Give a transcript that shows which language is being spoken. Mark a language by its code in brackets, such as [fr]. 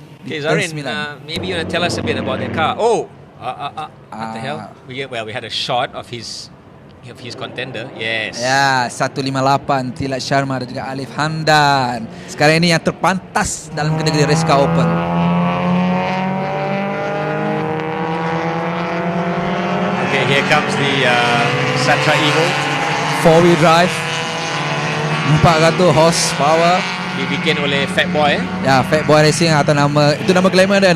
[en] Okay, Zarin, maybe you want to tell us a bit about that car. Oh! What the hell? We had a shot of his contender. Yes. [ms] Ya, 158 Tilat Sharma dan juga Alif Hamdan. Sekarang ini yang terpantas dalam kategori race car open. [en] Okay, here comes the Satra Evo. 4-wheel drive, 400 horsepower. [ms] Dibikin oleh Fatboy. Ya, Fatboy Racing atau nama itu nama glamour dia.